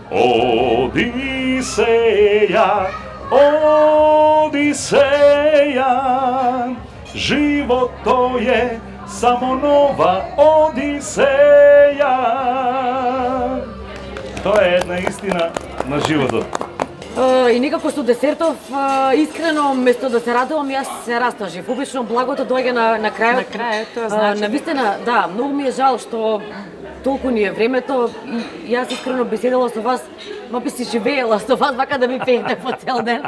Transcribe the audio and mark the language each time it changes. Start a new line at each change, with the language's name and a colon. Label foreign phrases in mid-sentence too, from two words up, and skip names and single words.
Serbian: Odiseja, Odiseja, život to je samo nova Odiseja. To je jedna istina na životu.
Macedonian: И некако со десертов, искрено, место да се радувам, јас се растажив. Обично благото доаѓа на крајот. На крајот, тоа значи. Навистина, да, многу ми е жал што толку ни е времето и јас искрено би седела со вас, ма би си живеела со вас, вака да ми пеете по цел ден.